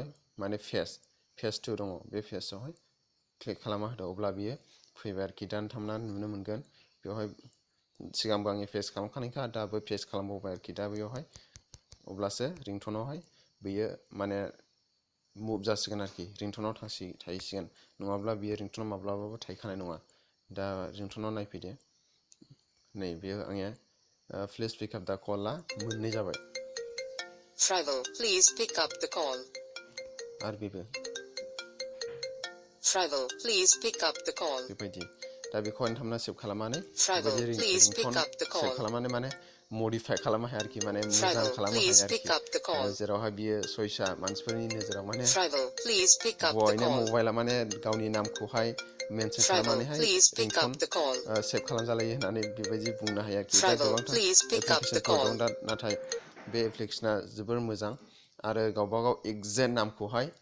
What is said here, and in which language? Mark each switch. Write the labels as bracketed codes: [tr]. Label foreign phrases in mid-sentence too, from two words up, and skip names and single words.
[brx] माने फेज 2 दङ बे फेजआवहाय क्लिक खालामना होदो अब्ला बियो फैबाय आरोखि दा नोंथांमोना नुनो मोनगोन बेवहाय सिगांबो आङो पेस्ट खालामखानायखा दाबो पेस्ट खालामबावबाय आरोखि दा बेवहाय अब्लासो ringtoneआवहाय बियो माने मुभ जासिगोन आरोखि ringtoneआव थाहैसिगोन नङाब्ला बियो ringtoneआव माब्लाबाबो थाहैखानाय नङा दा ringtoneआव नायफैदो नै बेयो आंनिया [en] please pick up [brx] दा कलआ मोननै जाबाय [en] Frivol, please pick up the call. [brx] आरो बेबो [en] Frivol, please pick up the call. [brx] बेबायदि दा बेखौहाय नोंथांमोना सेभ खालामनानै [en] Frivol, please pick up the [brx] सेभ [en] call. [brx] खालामनानै माने मडिफाइ खालामनो हाया आरोखि माने मोजां खालामनो हाया आरोखि जेरावहाय बियो चयसा मानसिफोरनि नोजोराव माने बयनो मबाइला माने गावनि नामखौहाय मेनसन खालामनानैहाय ringtone सेभ खालामजालायो होननानै बेबायदि बुंनो हाया आरोखि दा गोबांथार एप्लिकेसनफोर दं दा नाथाय बे एप्लिकेसना जोबोर मोजां आरो गावबागाव एक्जेक्ट नामखौहाय